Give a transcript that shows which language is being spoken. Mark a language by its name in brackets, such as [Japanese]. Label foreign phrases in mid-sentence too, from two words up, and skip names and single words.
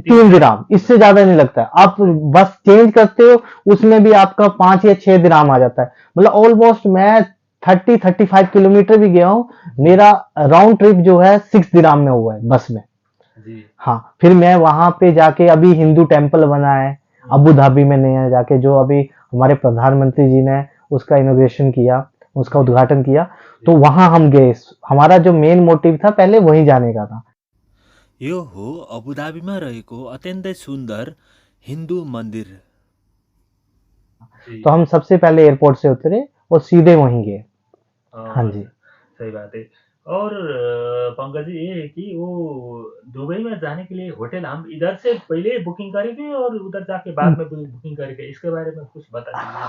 [Hindi] 3 दिराम, इससे ज्यादा नहीं लगता है। आप बस चेंज करते हो उसमें भी आपका 5 या 6 दिराम आ जाता है, मतलब ऑलमोस्ट मैं 30-35 किलोमीटर भी गया हूँ, मेरा [English] round trip [Hindi] जो है 6 दिराम में हुआ है बस में। जी हाँ, फिर मैं वहां पे जाके, अभी हिंदू टेम्पल बना है अबू धाबी में नया जाके, जो अभी हमारे प्रधानमंत्री जी ने उसका इनोग्रेशन किया, उसका उद्घाटन किया, तो वहां हम गए। हमारा जो [English] main motive [Hindi] था पहले वहीं जाने का था। [Nepali] यो हो अबुधाबीमा रहेको अत्यन्तै सुन्दर हिन्दू मन्दिर। [Hindi] जी तो हम सबसे पहले एयरपोर्ट से उतरे और सीधे वहीं गए। हाँ हाँ, जी। सही बात है। और पंकज जी, ये है कि वो दुबई में जाने के लिए होटल हम इधर से पहले बुकिंग करेंगे और उधर जाके बाद में बुकिंग करेंगे, इसके बारे में कुछ बता दीजिए।